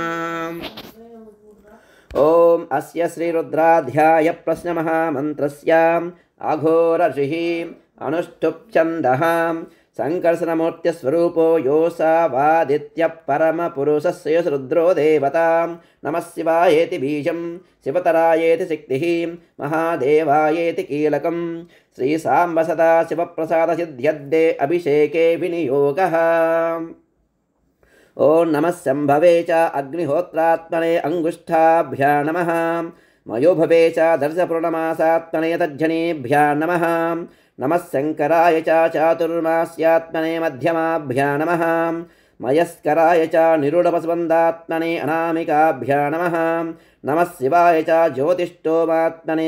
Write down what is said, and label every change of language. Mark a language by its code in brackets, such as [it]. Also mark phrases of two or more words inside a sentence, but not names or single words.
[sa] ॐ अस्य श्रीरुद्राध्याय प्रश्नमहामन्त्रस्य अघोरऋषिः अनुष्ठुप् संकर्षणमूर्त्यस्वरूपो योऽसावादित्यः परमपुरुषस्य रुद्रो देवता नमः शिवायेति बीजं शिवतरायेति शक्तिः महादेवायेति कीलकं श्रीसाम्ब सदा शिवप्रसादसिद्ध्यद्दे अभिषेके विनियोगः ఓం నమః శంభవే చ అగ్నిహోత్రాత్మనే అంగుష్ఠాభ్యా నమః మయోభవే చ దర్శపూర్ణమాసాత్మనే తజ్జనేభ్యా నమః నమః శంకరాయ చ చాతుర్మాస్యాత్మనే మధ్యమాభ్యా నమః మయస్కరాయ చ నిరుఢపస్బంధాత్మనే అనామికాభ్యా నమః నమః శివాయ చ జ్యోతిష్ఠోమాత్మనే